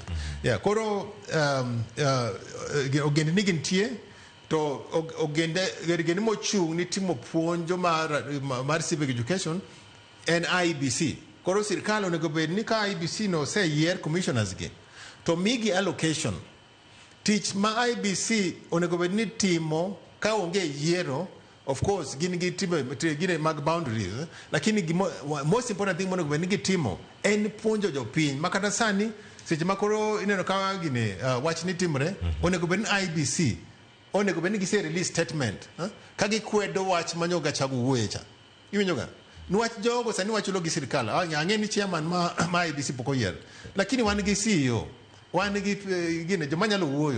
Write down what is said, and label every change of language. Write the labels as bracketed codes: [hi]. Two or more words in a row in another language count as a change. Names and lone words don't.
[luo] Koro ogende ni gintie to ogende mochung' ni timo puonjo mar [en] civic education [luo] en IEBC. Koro sirkal onego bed ni ka IEBC no se yier commissioners gi to migi allocation. Tich ma IEBC onego bed ni timo ka onge yiero, [en] of course [luo] gine mag boundaries, lakini [en] most important thing [luo] monego bed ni gitimo en puonjo jopiny makata sani seche makoro ineno ka gine wach ni timre, onego bed ni IEBC onego bed ni gise [en] release statement [luo] ka gikwedo wach manyo Gachagua wuoye cha. Iwinjo ga? Nwach jogo sani wachulo gi sirkal. Ang'e ni chairman ma IEBC poko yier, lakini wan gi CEO, wan gi gine joma nyalo wuoyo.